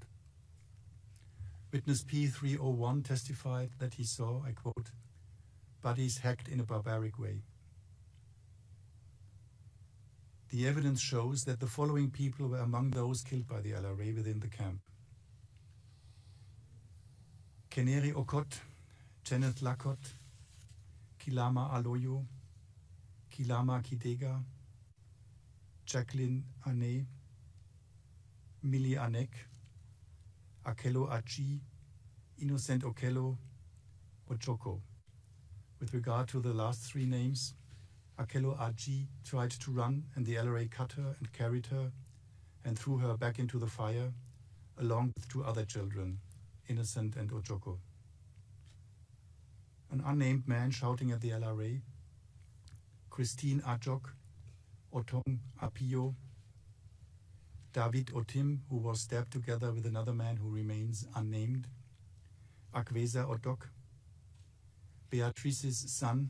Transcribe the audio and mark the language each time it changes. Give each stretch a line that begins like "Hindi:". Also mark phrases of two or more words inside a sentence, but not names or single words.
English: Witness P301 testified that he saw, I quote, bodies hacked in a barbaric way. The evidence shows that the following people were among those killed by the LRA within the camp: Keneri Okot, Kenneth Lakot, Kilama Aloyo, Kilama Kidega, Jacqueline Ane, Millie Anek, Akello Achi, Innocent Okello, Ochoko. With regard to the last three names, Akello Achi tried to run and the LRA cut her and carried her and threw her back into the fire, along with two other children, Innocent and Ochoko. An unnamed man shouting at the LRA, Christine Ajok, Otong Apio, David Otim, who was stabbed together with another man who remains unnamed, Akwesa Odok, Beatrice's son.